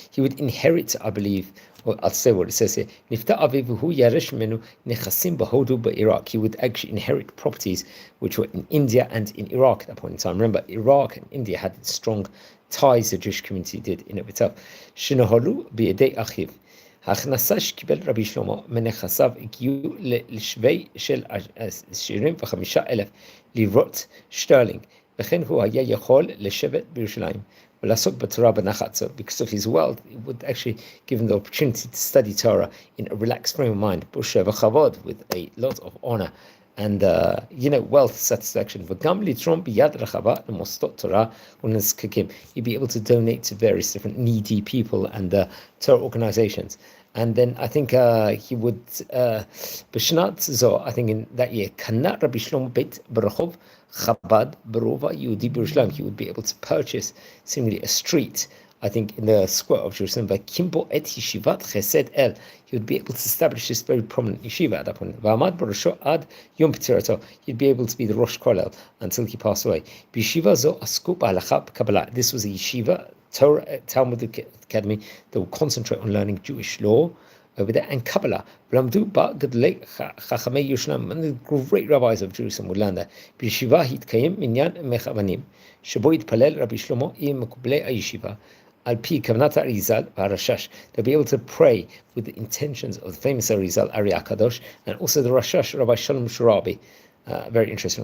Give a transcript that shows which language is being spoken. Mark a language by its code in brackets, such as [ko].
[en] He would inherit, I believe, well, I'll say what it says here. [he] Nifta avivuhu yaresh menu nechasim b'hodu b'Iraq. [en] He would actually inherit properties which were in India and in Iraq at that point in time. Remember, Iraq and India had strong ties the Jewish community did in of itself. [he] Shinahalu bi'edei achiv. ההכנסה שקיבל רבי שלמה מנכסיו הגיעו לשווי של 75,000 לירות שטרלינג, וכן הוא היה יכול לשבת בירושלים ולעסוק בתורה בנחת. [en] So because of his wealth, it would actually give him the opportunity to study Torah in a relaxed frame of mind, בכבוד, with a lot of honor and wealth satisfaction. [he] וגם לתרום ביד רחבה למוסדות תורה ונזקקים. [en] He'd be able to donate to various different needy people and Torah organizations. And then I think he would, [he] בשנת זו, [en] I think in that year, [he] קנה רבי שלמה בית ברחוב חב"ד ברובע יהודי בירושלים. [en] He would be able to purchase seemingly a street, I think, in the square of Jerusalem, [he] והקים בו את ישיבת חסד אל. [en] He would be able to establish this very prominent yeshiva at that point. [he] ועמד בראשו עד יום פטירתו. [en] He'd be able to be the Rosh Kollel until he passed away. [he] בישיבה זו עסקו בהלכה בקבלה. [en] This was a yeshiva, Talmudic Academy, that would concentrate on learning Jewish law over there, and Kabbalah. [he] ולמדו בה גדולי חכמי ירושלים, [en] one of the great rabbis of Jerusalem would learn there. [he] בישיבה התקיים מניין מכוונים, שבו התפלל רבי שלמה עם מקובלי הישיבה, על פי כוונת האריזל והרשש. [en] They'll be able to pray with the intentions of the famous Arizal, Ari HaKadosh, and also the Rashash, Rabbi Shalom Sharabi. Very interesting.